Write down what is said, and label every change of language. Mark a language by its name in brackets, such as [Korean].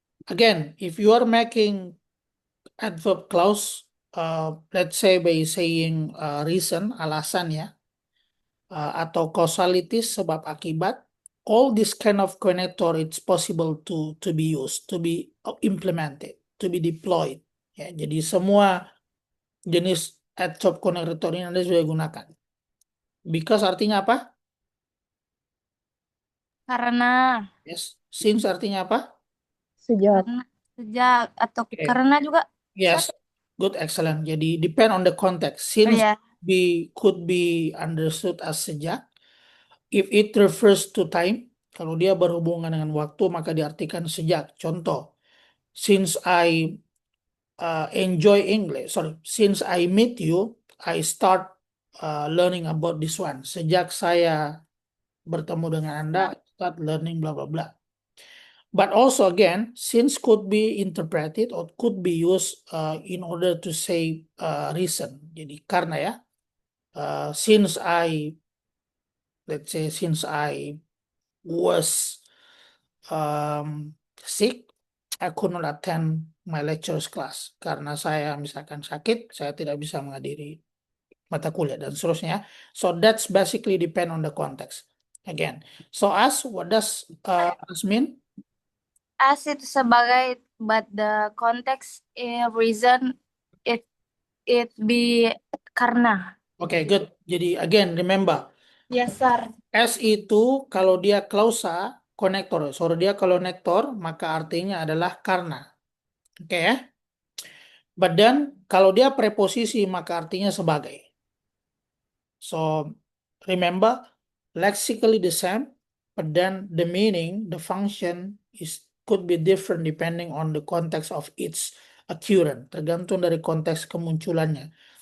[English] Again, if you are making adverb clause, let's say by saying reason, [Indonesian] alasan ya, atau [English] causalities, [Indonesian] sebab akibat, [English] all this kind of connector it's possible to be used, to be implemented, to be deployed. [Indonesian] Ya, jadi semua jenis adverb connector ini Anda sudah gunakan. Because artinya apa? Karena. Yes. Since artinya apa? Sejak. Karena. Sejak. Atau [English] Okay. [Indonesian] karena juga. [English] Yes. Sir? Good, excellent. [Indonesian] Jadi [English] depend on the context. Since [Indonesian] Iya. [English] could be understood as sejak. If it refers to time, [Indonesian] kalau dia berhubungan dengan waktu maka diartikan sejak. Contoh, [English] since I enjoy English, since I meet you, I start learning about this one. [Indonesian] Sejak saya bertemu dengan Anda, [English] I start learning blah blah blah. But also again, since could be interpreted or could be used in order to say reason. [Indonesian] Jadi karena ya, [English] since I, let's say, since I was sick, I could not attend my lectures class. [Indonesian] Karena saya misalkan sakit, saya tidak bisa menghadiri mata kuliah dan seterusnya. [English] So that's basically depend on the context. Again, so as, what does as mean? As [Indonesian] itu sebagai, [English] but the context reason it be karena. Okay, good. [Indonesian] Jadi [English] again, remember, Yes, sir. [Indonesian] as itu kalau dia klausa, konektor. So dia kalau konektor, maka artinya adalah karena. Oke ya. [English] But then, [Indonesian] kalau dia preposisi, maka artinya sebagai. [English] So, remember, lexically the same, but then the meaning, the function could be different depending on the context of its occurrence. [Indonesian] Tergantung dari konteks kemunculannya.